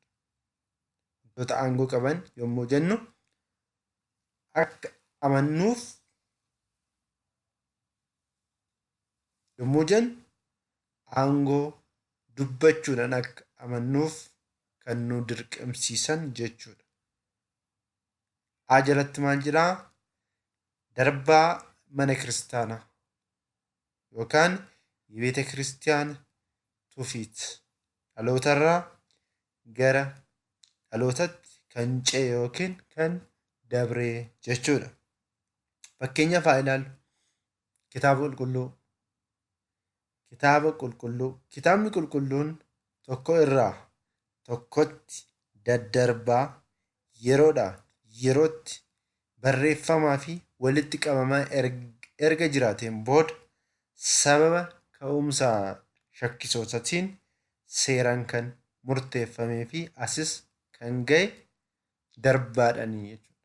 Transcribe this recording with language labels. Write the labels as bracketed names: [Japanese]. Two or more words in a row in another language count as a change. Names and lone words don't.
[Oromo] Wantoota aangoo qaban yommuu jennu akka amannuuf yommuu jennu aangoo dubbachuudhaan akka amannuuf kan nu dirqamsiisan jechuudha. Jalatti maal jedhaa? Darbaa mana kiristaanaa yookaan [Amharic] የቤተ ክርስቲያን ትውፊት [Oromo] dhalootarraa gara dhalootatti kan ce'e yookiin kan dabree jechuudha. Fakkeenyaaf haa ilaallu kitaaba qulqulluu. Kitaabni qulqulluun tokko irraa tokkotti daddarbaa yeroodhaa yerootti barreeffamaa fi walitti qabamaa erga jiraateen booda sababa ka'umsa shakkisootatiin seeraan kan murteeffamee fi asis kan ga'e darbaadhanii jechuudha.